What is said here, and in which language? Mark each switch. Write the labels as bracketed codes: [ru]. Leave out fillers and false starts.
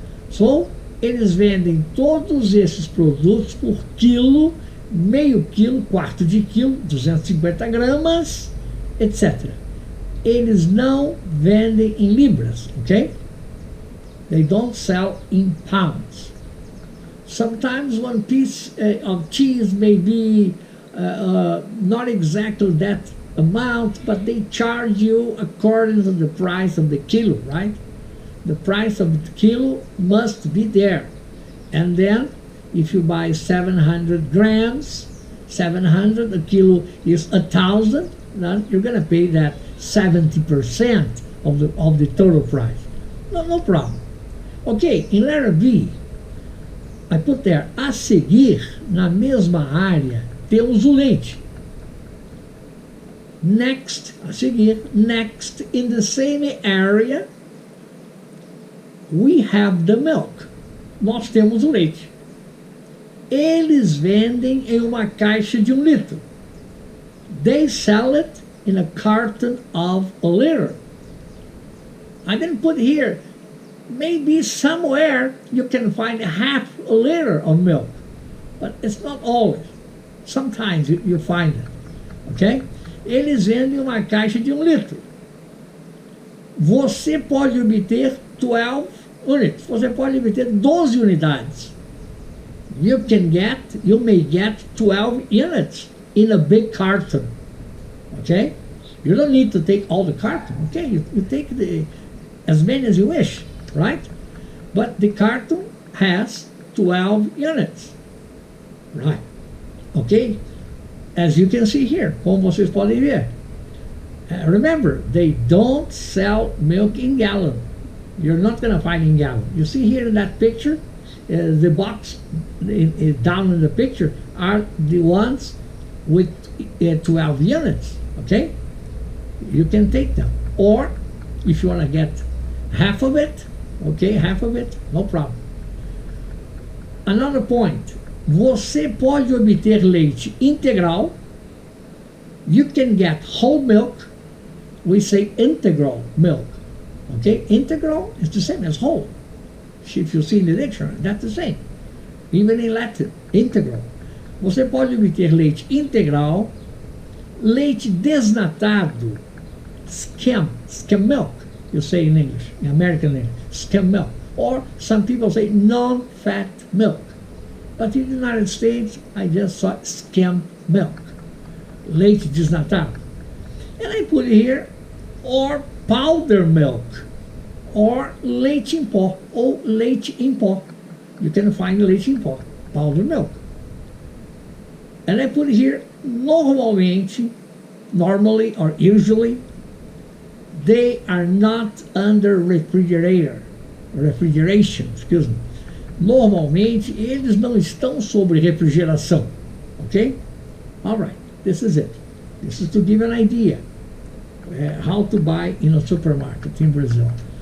[pt] So, eles vendem todos esses produtos por quilo, meio quilo, quarto de quilo, 250 gramas, etc. Eles não vendem em libras, okay? [en] They don't sell in pounds. Sometimes one piece of cheese may be not exactly that amount, but they charge you according to the price of the kilo, right? The price of the kilo must be there. And then, if you buy 700 grams, 700, a kilo is 1,000, then you're going to pay that 70% of the total price. No problem. Okay, in letter B, I put there, [pt] a seguir, na mesma área, temos o leite. [en] Next, [pt] a seguir, [en] next, in the same area, we have the milk. [pt] Nós temos o leite. Eles vendem em uma caixa de 1 litro. [en] They sell it in a carton of a liter. I didn't put here, maybe somewhere you can find half a liter of milk, but it's not always. Sometimes you find it, ok? [pt] Eles vendem uma caixa de 1 litro. Você pode obter 12 units. Você pode obter 12 unidades. [en] You may get 12 units in a big carton. Okay? You don't need to take all the carton. Okay? You take as many as you wish, right? But the carton has 12 units. Right. Okay? As you can see here, [pt] como vocês podem ver. [en] Remember, they don't sell milk in gallon. You're not going to find in gallon. You see here in that picture, the box down in the picture are the ones with 12 units. Okay? You can take them. Or, if you want to get half of it, okay, half of it, no problem. Another point. [pt] Você pode obter leite integral. [en] You can get whole milk. We say integral milk. Okay? Integral is the same as whole. If you see in the dictionary, that's the same. Even in Latin, integral. [pt] Você pode obter leite integral, leite desnatado, [en] skim milk, you say in English, in American English, skim milk. Or some people say non-fat milk. But in the United States, I just saw skim milk, [pt] leite desnatado. [en] And I put here, or powder milk, or [pt] leite em pó, ou leite em pó. [en] You can find [pt] leite em pó, [en] powder milk. And I put here, normally or usually, they are not under refrigeration, excuse me. [pt] Normalmente, eles não estão sobre refrigeração, okay? [en] All right, this is it. This is to give an idea how to buy in a supermarket in Brazil.